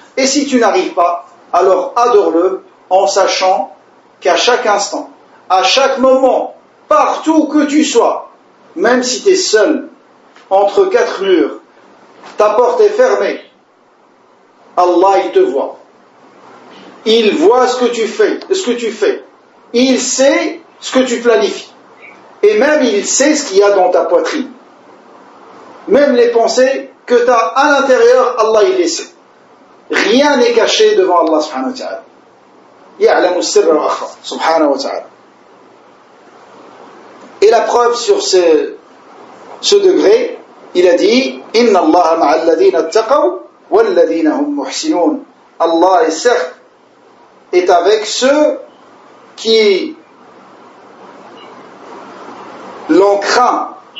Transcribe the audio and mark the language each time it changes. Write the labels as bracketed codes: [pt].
[fr] Et si tu n'arrives pas, alors adore-le en sachant qu'à chaque instant, à chaque moment, partout que tu sois, même si tu es seul, entre quatre murs, ta porte est fermée, Allah il te voit. Il voit ce que tu fais. Il sait ce que tu planifies. Et même il sait ce qu'il y a dans ta poitrine. Même les pensées que tu as à l'intérieur, Allah il les sait. Rien n'est caché devant Allah subhanahu wa ta'ala. [ar] يعلم السر وأخفى سبحانه وتعالى. [fr] Et la preuve sur ce degré, il a dit [ar] إن الله مع الذين اتقوا والذين هم محسنون. [fr] Allah est certes est avec ceux qui l'ont craint.